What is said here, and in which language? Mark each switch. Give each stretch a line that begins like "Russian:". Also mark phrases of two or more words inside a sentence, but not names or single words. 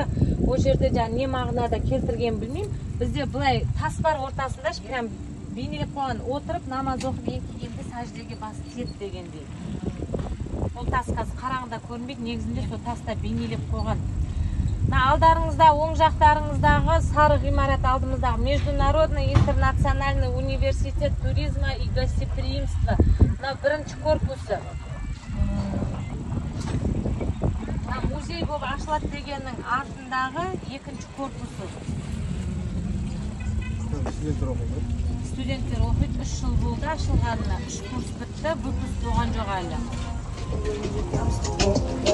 Kazakh: О жерде не мағынада келтірген білмеймін. Бізде бұлай тас бар ортасында прям бейнелеп қойған, отырып намаз оқып келгенде сәждеге басы тиеді дегендей. Ол тас қазір қараңғыда көрінбейді, негізінде сол таста бейнелеп қойған. Алдарыңызда, оң жақтарыңыздағы сары ғимарат, алдымыздағы Международный интернациональный университет туризма и гостеприимства. Бірінші корпусы. Музей болып педагог ашылады дегеннің артындағы екінші корпусы. Студенттер оқиды. Студенттер оқиды, 3 жыл болды ашылғанына, 3 курс бітті, бұл курс болған жоқ әлі.